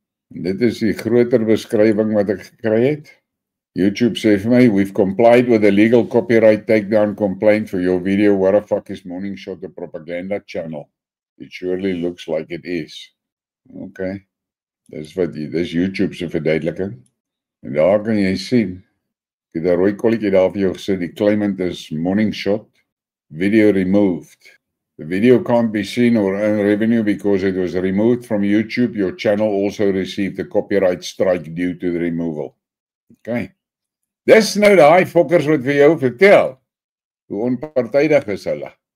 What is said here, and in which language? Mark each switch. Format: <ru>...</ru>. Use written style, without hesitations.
<af>En dit is die groter beskrywing wat ek gekry het. YouTube sê vir my,</af> <en>we've complied with the legal copyright takedown complaint for your video, what the fuck is Morning Shot, a propaganda channel? It surely looks like it is.</en> <af>Okay, dis YouTube se verduideliking. En daar kan jy sien, ek het 'n rooi kolletjie daar vir jou gesê, die claimant is Morning Shot,</af> <en>video removed. The video can't be seen or earn revenue because it was removed from YouTube. Your channel also received a copyright strike due to the removal. Okay.</en> <af>Dis nou daai fokkers wat vir jou vertel, hoe onpartydig is hulle.</af>